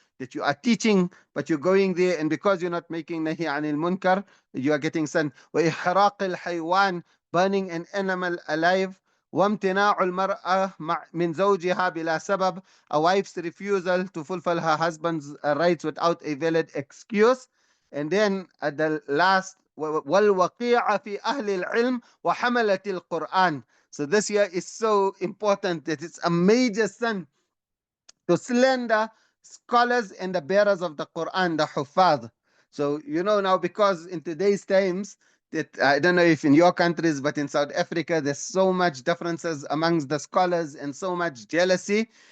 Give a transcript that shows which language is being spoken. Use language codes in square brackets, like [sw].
[en] that you are teaching, but you're going there, and because you're not making nahi anil munkar, you are getting sin. [ar] وإحراق الحيوان, [en] burning an animal alive. [ar] وامتناع المرأة من زوجها بلا سبب, [en] a wife's refusal to fulfill her husband's rights without a valid excuse. And then at the last, [ar] والوقيعة في أهل العلم وحملة القرآن. [en] So this here is so important that it's a major sin to slander scholars and the bearers of the Quran, the Huffaz. So, you know, now because in today's times, that I don't know if in your countries, but in South Africa, there's so much differences amongst the scholars and so much jealousy.